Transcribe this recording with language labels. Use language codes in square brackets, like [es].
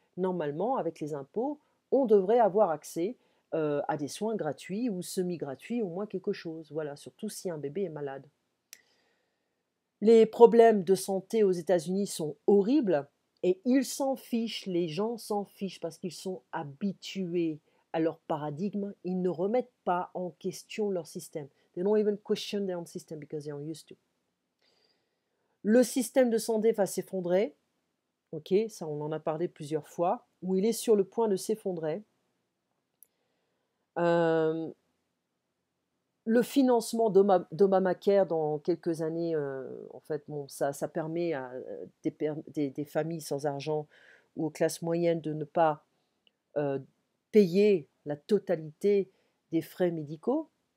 [fr] Normalement, avec les impôts, on devrait avoir accès à des soins gratuits ou semi-gratuits, au moins quelque chose. Voilà, surtout si un bébé est malade. Les problèmes de santé aux États-Unis sont horribles et ils s'en fichent, les gens s'en fichent parce qu'ils sont habitués à leur paradigme. Ils ne remettent pas en question leur système. [en] They don't even question their own system because they are used to. [fr] Le système de santé va s'effondrer. Ok, ça on en a parlé plusieurs fois, où il est sur le point de s'effondrer. Euh, Le financement d'Obamacare dans quelques années, en fait, bon, ça permet à des familles sans argent ou aux classes moyennes de ne pas euh, payer la totalité des frais médicaux.